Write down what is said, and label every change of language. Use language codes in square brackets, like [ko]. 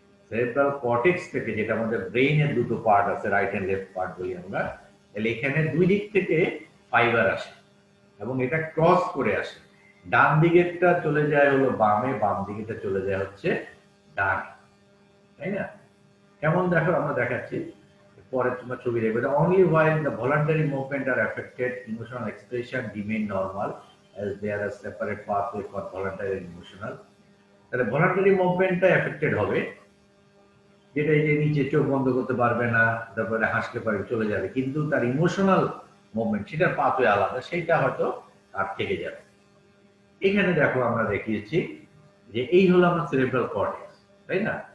[bn] Cerebral cortex থেকে, যেটা আমাদের ব্রেইনের দুটো পার্ট আছে, রাইট এন্ড লেফট পার্ট বলি আমরা, তাহলে এখানে দুই দিক থেকে ফাইবার আসে এবং এটা ক্রস করে আসে, ডান দিকেরটা চলে যায় হলো বামে, বাম দিকেরটা চলে যায় হচ্ছে ডানে, তাই না? কেমন দেখো, আমরা দেখাচ্ছি পরে, তোমার ছবি দেখবে। [en] Only while the voluntary movement are affected, emotional expression remain normal as there are separate pathway for voluntary and emotional. [bn] তাহলে ভলান্টারি মুভমেন্টটা এফেক্টেড হবে, যেটা এই যে নিচে চোখ বন্ধ করতে পারবে না, তারপরে হাসতে পারবে, চলে যাবে, কিন্তু তার ইমোশনাল মুভমেন্ট সেটার পাথওয়ে আলাদা, সেইটা হয়তো আর থেকে যাবে। এখানে দেখো আমরা দেখিয়েছি যে এই হলো আমার সেরিব্রাল কর্টেক্স, তাই না?